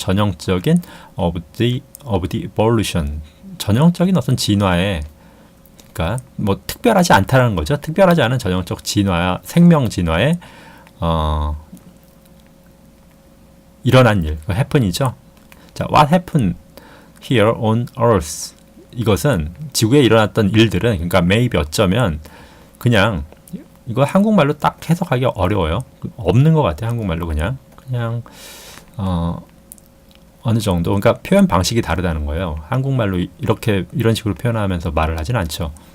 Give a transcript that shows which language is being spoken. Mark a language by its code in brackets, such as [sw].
[ko] 전형적인 [en] of the evolution, [ko] 전형적인 어떤 진화의 그러니까 뭐 특별하지 않다는 거죠. 특별하지 않은 전형적 진화, 생명 진화에 일어난 일, happen이죠. [en] 자, what happened here on Earth? [ko] 이것은 지구에 일어났던 일들은 그러니까 maybe 어쩌면 그냥 이거 한국말로 딱 해석하기 어려워요. 없는 것 같아요. 한국말로 그냥 어느 정도 그러니까 표현 방식이 다르다는 거예요. 한국말로 이런 식으로 표현하면서 말을 하진 않죠.